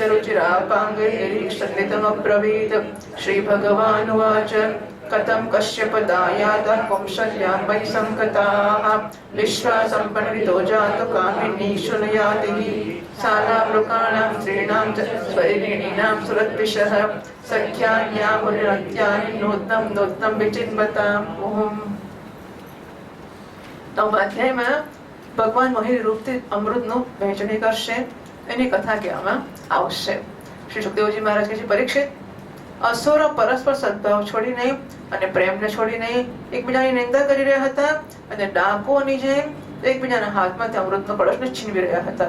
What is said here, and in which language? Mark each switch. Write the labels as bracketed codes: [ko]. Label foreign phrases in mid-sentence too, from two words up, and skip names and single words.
[sa] रुचिरापाङ्गैर्निरीक्षितमब्रवीत् श्रीभगवानुवाच कथं कश्यपदायातः कौशल्यां वै सङ्कताः विश्वासं पण्डितो जातो कामिनीषु न यातिः सालामृकाणां स्त्रीणां च स्वैरिणीनां सुरद्विषः सख्यान्या मुनिरत्यानि नूत्नं नूत्नं विचिन्वताम् ओम [gu] અધ્યાયમાં ભગવાન મોહિની રૂપથી અમૃતનું વહેંચણી કરશે એની કથા કહેવામાં આવશે. શ્રી સુખદેવજી મહારાજ કહે છે, પરીક્ષિત, અસુરો પરસ્પર સદભાવ છોડીને અને પ્રેમને છોડીને એકબીજાની નિંદા કરી રહ્યા હતા અને ડાકુઓની જેમ એકબીજાના હાથમાંથી અમૃતનો કળશને છીનવી રહ્યા હતા.